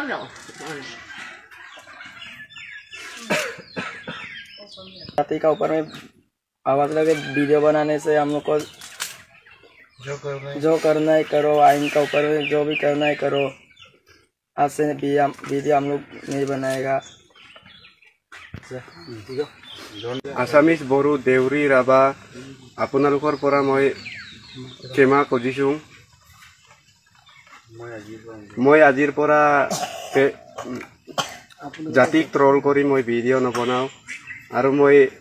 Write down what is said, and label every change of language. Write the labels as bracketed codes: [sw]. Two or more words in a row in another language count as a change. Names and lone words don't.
[hi] जाति का ऊपर में आवाज़ लगे वीडियो बनाने से हम लोग को जो करना है करो आइन का ऊपर में जो भी करना है करो आज से वीडियो हम लोग नहीं बनाएगा [as] আছামিজ বড়ো দেউৰী ৰাভা আপোনালোকৰ পৰা মই ক্ষমা খুজিছোঁ মই আজিৰ পৰা জাতিক ট্ৰল কৰি মই ভিডিঅ' নবনাওঁ আৰু মই